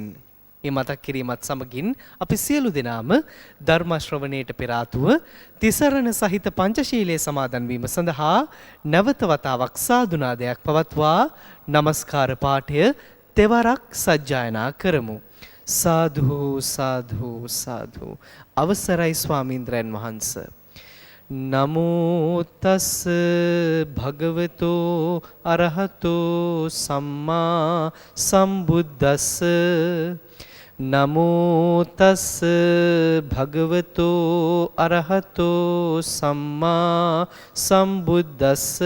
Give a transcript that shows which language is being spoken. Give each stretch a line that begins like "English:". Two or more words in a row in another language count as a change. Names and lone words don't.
Sinhala: මේ මතක් කිරීමත් සමගින් අපි සියලු දෙනාම ධර්ම ශ්‍රවණයට පෙර ආතුව තිසරණ සහිත පංචශීලයේ සමාදන් වීම සඳහා නැවත වතාවක් සාදුනාදයක් පවත්වා නමස්කාර පාඨය තෙවරක් සජ්ජායනා කරමු.
Pali: සාදු සාදු සාදු.
Sinhala: අවසරයි ස්වාමීන්ද්‍රයන් වහන්ස.
Pali: නමෝ තස් භගවතෝ අරහතෝ සම්මා සම්බුද්දස්ස. නමෝ තස් භගවතෝ අරහතෝ සම්මා සම්බුද්දස්ස.